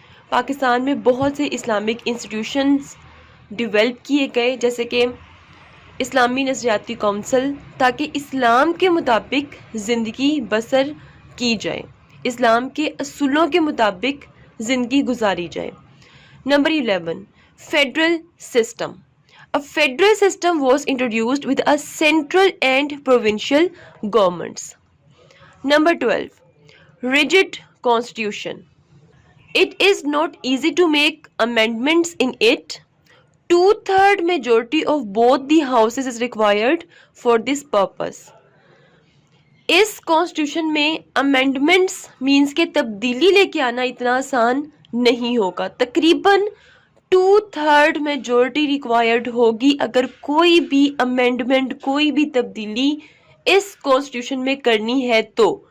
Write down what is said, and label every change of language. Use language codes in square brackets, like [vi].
[ur] پاکستان میں بہت سے اسلامک انسٹیٹیوشنز ڈیولپ کیے گئے، جیسے کہ اسلامی نظریاتی کونسل، تاکہ اسلام کے مطابق زندگی بسر کی جائے، اسلام کے اصولوں کے مطابق زندگی گزاری جائے. Number 11, federal system. [en] A federal system was introduced with a central and provincial governments. Number 12, rigid constitution. It is not easy to make amendments in it. 2/3 majority of both the houses is required for this purpose. [ur] اس constitution میں amendments means کہ تبدیلی لے کے آنا اتنا آسان نہیں ہوگا. تقریباً 2/3 میجورٹی ریکوائرڈ ہوگی اگر کوئی بھی امینڈمنٹ، کوئی بھی تبدیلی اس کانسٹیٹیوشن میں کرنی ہے تو.